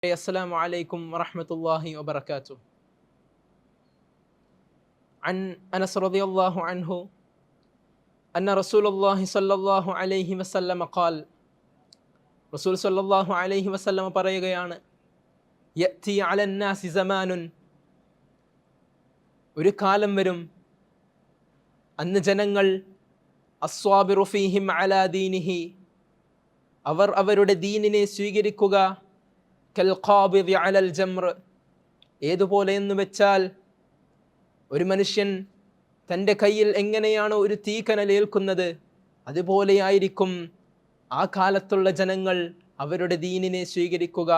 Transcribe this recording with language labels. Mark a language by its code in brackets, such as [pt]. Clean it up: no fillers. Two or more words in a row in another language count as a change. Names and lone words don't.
[ar] السلام عليكم ورحمة الله وبركاته. عن أنس رضي الله عنه أن رسول الله صلى الله عليه وسلم قال رسول صلى الله عليه وسلم പറയുകയാണ് يأتي على الناس زمان [ml] ഒരു കാലം വരും അന്ന് ജനങ്ങൾ [ar] الصابر فيهم على دينه [ml] അവർ അവരുടെ ദീനിനെ സ്വീകരിക്കുക [ar] كالقابض على الجمر [ml] ഏതുപോലെ എന്ന് വെച്ചാൽ ഒരു മനുഷ്യൻ തൻ്റെ കയ്യിൽ എങ്ങനെയാണോ ഒരു തീക്കനലേൽക്കുന്നത് അതുപോലെയായിരിക്കും ആ കാലത്തുള്ള ജനങ്ങൾ അവരുടെ ദീനിനെ സ്വീകരിക്കുക.